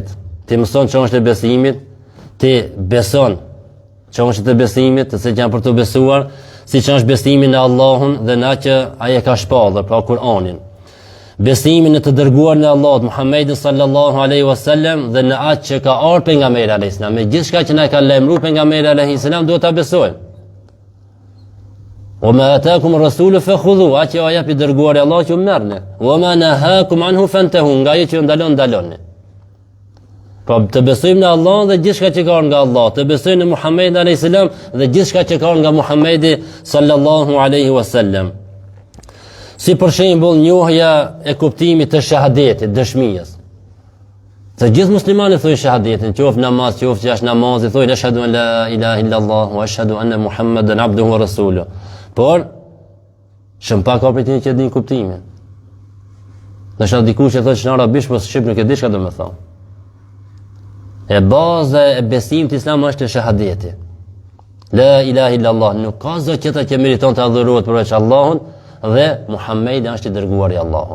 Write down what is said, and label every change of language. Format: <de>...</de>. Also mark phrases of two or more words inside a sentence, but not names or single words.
<sq>Ti mëson çështjet e besimit, ti beson çështjet e besimit, të cilat janë për të besuar, siç është besimi në Allahun dhe në atë që ai e ka shpallur, pra Kur'anin. Besimi në të dërguarin e Allahut Muhammedin</sq> <ar>صلى الله عليه وسلم</ar> <sq>dhe në atë që ka ardhur pejgamberi</sq> <ar>عليه السلام,</ar> <sq>me gjithçka që na ka lajmëruar pejgamberi</sq> <ar>عليه السلام,</ar> <sq>duhet ta besojmë.</sq> <ar>وما آتاكم الرسول فخذوه,</ar> <sq>atë aja pi dërguari Allah që merrni.</sq> <ar>وما نهاكم عنه فانتهوا,</ar> <sq>nga ajo që ndaloni. Po të besojmë në Allah dhe gjithçka që ka nga Allah, të besojmë në Muhammedin</sq> <ar>عليه السلام</ar> <sq>dhe gjithçka që ka nga Muhammedi</sq> <ar>صلى الله عليه وسلم.</ar> <sq>Si për shembull njohja e kuptimit të shahadetit, dëshmisë. Se gjithë muslimanët thonë shahadetin, qoftë namaz, qoftë jashtë namazit, thonë</sq> <ar>أشهد أن لا إله إلا الله وأشهد أن محمدا عبده ورسوله.</ar> <sq>Por Shumë pak ka prej që din kuptimin. Nështë dikush që thotë që në arabisht, po shqip nuk e di çka do të thonë. E baza e besimit islam është shahadeti.</sq> <ar>لا إله إلا الله,</ar> <sq>nuk ka zot tjetër që meriton të adhurohet përveç Allahut dhe Muhamedi është i dërguari i Allahut.</sq>